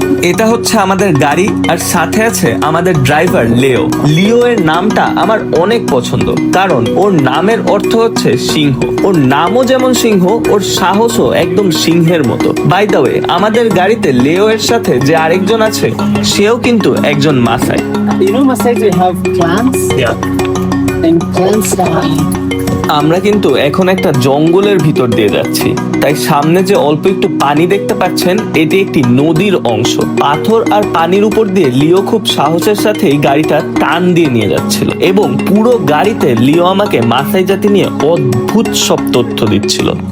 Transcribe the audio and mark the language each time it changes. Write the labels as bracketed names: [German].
[Bangla] এটা হচ্ছে আমাদের গাড়ি, আর সাথে আছে আমাদের ড্রাইভার লিও। লিও এর নামটা আমার অনেক পছন্দ, কারণ ওর নামের অর্থ হচ্ছে সিংহ। ওর নামও যেমন সিংহ, ওর সাহসও একদম সিংহের মতো। [English] by the way, [Bangla] আমাদের গাড়িতে লিও এর সাথে যে আরেকজন আছে, সেও কিন্তু একজন মাসাই। [English] You know, Masai, they have clans. And clans [Bangla] আমরা কিন্তু এখন একটা জঙ্গলের ভিতর দিয়ে যাচ্ছি। তাই সামনে যে অল্প একটু পানি দেখতে পাচ্ছেন, এটি একটি নদীর অংশ। পাথর আর পানির উপর দিয়ে লিও খুব সাহসের সাথেই গাড়িটা টান দিয়ে নিয়ে যাচ্ছিল, এবং পুরো গাড়িতে লিও আমাকে মাসাই জাতি নিয়ে অদ্ভুত সব তথ্য দিচ্ছিল।